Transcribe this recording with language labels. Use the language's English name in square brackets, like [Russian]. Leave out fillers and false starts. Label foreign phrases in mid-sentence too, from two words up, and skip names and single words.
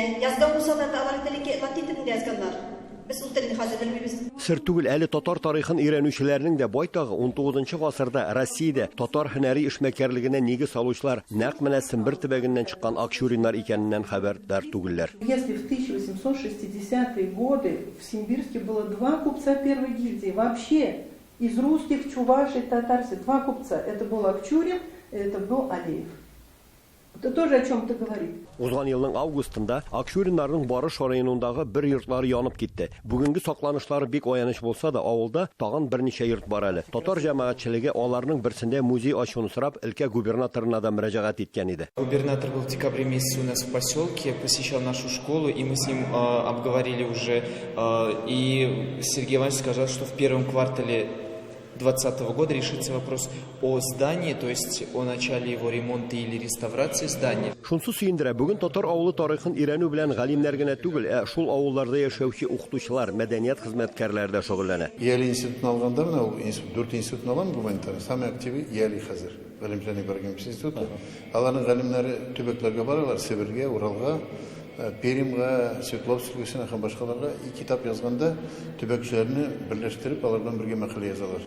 [Tatar] Язган булсалар да алар латин телендә язганнар. Без ул телне хәзер белмибез. Сер түгел, әле татар тарихын өйрәнүчеләрнең дә байтагы 19 гасырда Россиядә татар һөнәри эшмәкәрлегенә нигез салучылар нәкъ менә Сембер төбәгеннән чыккан акчуриннар икәненнән хәбәрдар түгелләр. [Russian] Если в 1860-е годы в Симбирске было 2 купца первой гильдии, вообще из русских, чувашей, татарцев, 2 купца. Это был Акчурин, это был Алиев. Это тоже о чем-то говорит. [Tatar] Узган елның августында Акчуриннарның Барыш районындагы бер йортлары янып китте. Бүгенге сакланышлары бик аяныч булса да, авылда тагын берничә йорт бар әле. Татар җәмәгатьчелеге аларның берсендә музей ачуны сорап өлкә губернаторына да мөрәҗәгать иткән иде. [Russian] Губернатор был в декабре месяце у нас в поселке, посещал нашу школу, и мы с ним обговорили уже. И Сергей Иванович сказал, что в первом квартале 2020 года решится вопрос о здании, то есть о начале его ремонта или реставрации здания. [Tatar] Шунсы сөендерә, бүген татар авылы тарихын өйрәнү белән галимнәр генә түгел, шул авылларда яшәүче укытучылар, мәдәният хезмәткәрләре дә шөгыльләнә. Яли институтын алганда, менә 4 институтын алам гуманитар, [Russian] самый активы [Tatar] Яли хәзер. Галимҗани барган институт. Аларның галимнәре төбәкләргә баралар, Себергә, Уралга, Перимгә, Свердловскка, һәм башкаларга китап язганда төбәкчеләрне берләштереп, алардан бергә мәкалә язалар.